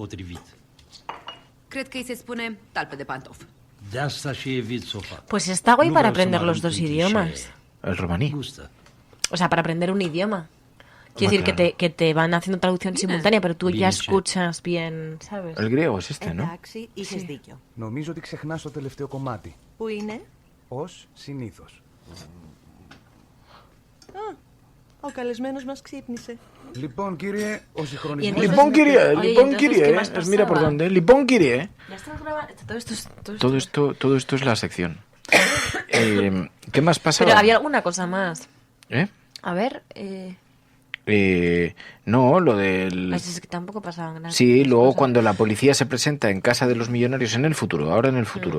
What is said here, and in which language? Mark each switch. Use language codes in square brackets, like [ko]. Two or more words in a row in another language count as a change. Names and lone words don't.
[es] Pues está guay para aprender los dos idiomas. El romaní. O sea, para aprender un idioma. Quiere decir que te van haciendo traducción simultánea, pero tú ya escuchas bien, ¿sabes? El griego es este, ¿no? [el] Νομίζω ότι ξεχνάς το τελευταίο κομμάτι. Πού είναι? Ως συνήθως. Ο καλεσμένος μας ξύπνησε. Λοιπόν, κύριε, ο συγχρονισμός... Λοιπόν, κύριε, [es] mira por dónde. [el] Λοιπόν, κύριε. [es] Ya estás grabando. Todo esto es la sección. ¿Qué más pasa? Pero había alguna cosa más. A ver, no, lo del... Es que tampoco pasaban nada. Sí, luego cuando la policía se presenta en casa de los millonarios en el futuro, ahora en el futuro.